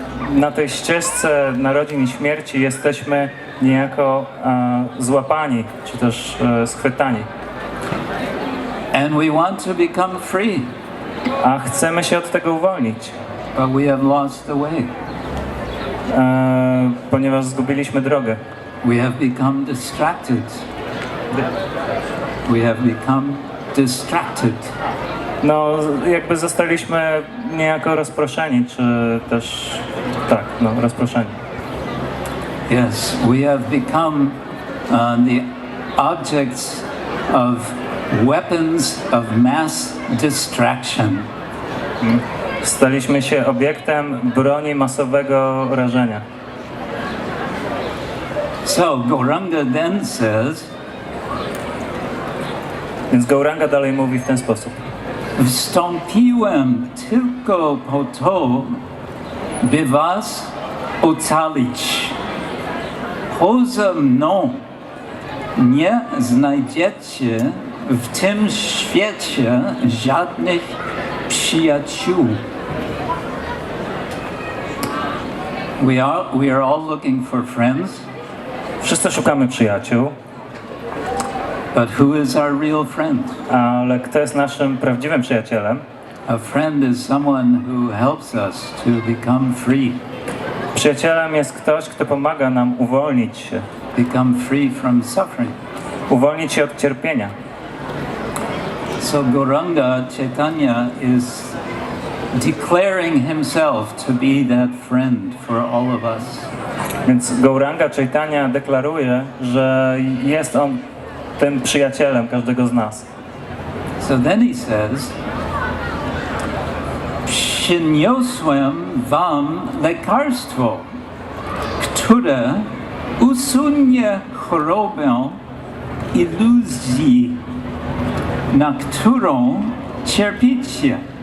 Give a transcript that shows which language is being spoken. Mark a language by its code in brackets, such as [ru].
[pl] Na tej ścieżce narodzin i śmierci jesteśmy niejako złapani, czy też schwytani. [en] And we want to become free. [pl] A chcemy się od tego uwolnić. [en] But we have lost the way. [pl] Ponieważ zgubiliśmy drogę. [en] We have become distracted. We have become distracted. [pl] No, jakby zostaliśmy niejako rozproszeni, czy też, rozproszeni. [en] Yes, we have become the objects of weapons of mass distraction. [pl] Staliśmy się obiektem broni masowego rażenia. [en] So Gauranga then says, [pl] więc Gauranga dalej mówi w ten sposób. Wstąpiłem tylko po to, by was ocalić. Poza mną nie znajdziecie w tym świecie żadnych przyjaciół. [en] We are all looking for friends. [pl] Wszyscy szukamy przyjaciół. [en] But who is our real friend? [pl] Ale kto jest naszym prawdziwym przyjacielem? [en] A friend is someone who helps us to become free. [pl] Przyjacielem jest ktoś, kto pomaga nam uwolnić się. [en] Become free from suffering. [pl] Uwolnić się od cierpienia. [en] So Gauranga Chaitanya is declaring himself to be that friend for all of us. [pl] Więc Gauranga Chaitanya deklaruje, że jest on tym przyjacielem każdego z nas. [en] So then he says, [pl] przyniosłem wam lekarstwo, które usunie chorobę iluzji, na którą cierpicie.